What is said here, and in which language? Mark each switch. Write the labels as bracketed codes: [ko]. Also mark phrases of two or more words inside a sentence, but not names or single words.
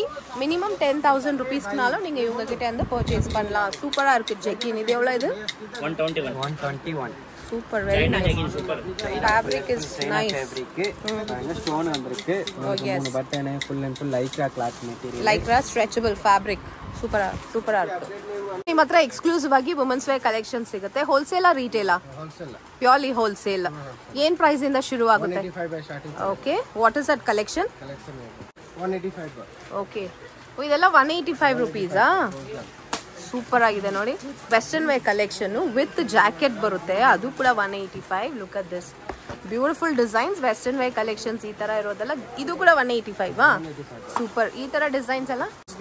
[ta] மினிமம் 10,000 ருபீஸ்க்குனாலும் நீங்க இவங்க கிட்ட இருந்து பர்ச்சேஸ் பண்ணலாம். சூப்பரா இருக்கு ஜெக்கின். இது எவ்வளவு? இது 121. [en] Super. Very nice. Fabric is nice. [ta] ஃபேப்ரிக் பாருங்க, ஸ்டோன் வந்திருக்கு. மூணு பட்டன். [en] Full and full Lycra cloth material. [kn] லைக்ரா [en] stretchable fabric. [kn] ಸೂಪರ್ ಇರುತ್ತೆ. ನಿಮ್ಮ ಹತ್ರ ಎಕ್ಸ್ಕ್ಲೂಸಿವ್ ಆಗಿ [en] women's wear collection [kn] ಸಿಗುತ್ತೆ. ಹೋಲ್ಸೇಲಾ ರಿಟೇಲಾ? [en] होलसेल. [kn] ಪ್ಯೂರ್ಲಿ ಹೋಲ್ಸೇಲ್. ಏನ್ ಪ್ರೈಸ್ ಇಂದ ಶುರು ಆಗುತ್ತೆ? [en] 185 by starting. Okay. What is that collection? Collection 185 by. [kn] ಓಕೆ. ಇದೆಲ್ಲ 185 ರುಪೀಸಾ? ಸೂಪರ್ ಆಗಿದೆ ನೋಡಿ. [en] western wear collection with jacket [kn] ಬರುತ್ತೆ, ಅದು ಕೂಡ 185. [en] Look at this beautiful designs. western wear collections [kn] ಈ ತರ ಇರೋದಲ್ಲ. ಇದು ಕೂಡ 185. ಸೂಪರ್. ಈ ತರ ಡಿಸೈನ್ಸ್ ಎಲ್ಲ